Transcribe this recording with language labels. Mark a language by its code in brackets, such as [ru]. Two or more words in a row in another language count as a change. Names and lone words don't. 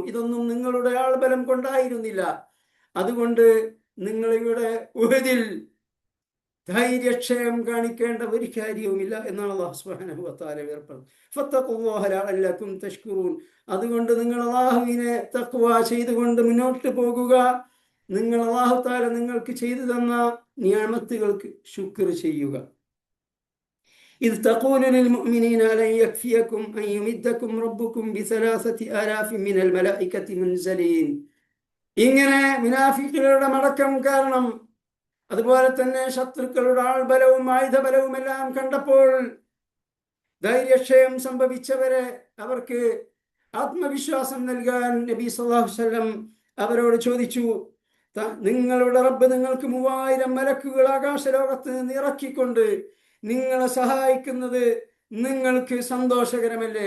[ml] ഇതൊന്നും നിങ്ങളുടെ ആൾബലം കൊണ്ടായിരുന്നില്ല. അതുകൊണ്ട് നിങ്ങളിവിടെ ഉഹദിൽ ധൈര്യക്ഷയം കാണിക്കേണ്ട ഒരു കാര്യവുമില്ല എന്നാണ് [ar] الله سبحانه وتعالى [ml] പറഞ്ഞത്. [ar] فاتقوا الله لعلكم تشكرون, [ml] അതുകൊണ്ട് നിങ്ങൾ അല്ലാഹുവിനെ തഖ്വ ചെയ്തുകൊണ്ട് മുന്നോട്ട് പോകുക. നിങ്ങൾ [ar] الله تعالى [ml] നിങ്ങൾക്ക് ചെയ്തു തന്ന നിഅമത്തുകൾക്ക് ശുക്ർ ചെയ്യുക. [ar] إذ تقول للمؤمنين لن يكفيكم أن يمدكم ربكم ب3,000 من الملائكة منزلين. [ml] ഇങ്ങനെ മുനാഫിഖുകളുടെ മടക്കം കാരണം, അതുപോലെ തന്നെ ശത്രുക്കളുടെ ആൾബലവും ആയുധബലവും എല്ലാം കണ്ടപ്പോൾ ധൈര്യക്ഷയം സംഭവിച്ചവരെ അവർക്ക് ആത്മവിശ്വാസം നൽകാൻ നബി [ar] صلى الله عليه وسلم [ml] അവരോട് ചോദിച്ചു, നിങ്ങളുടെ റബ്ബ് നിങ്ങൾക്ക് 3000 മലക്കുകൾ ആകാശലോകത്ത് നിന്ന് ഇറക്കിക്കൊണ്ട് നിങ്ങളെ സഹായിക്കുന്നത് നിങ്ങൾക്ക് സന്തോഷകരമല്ലേ?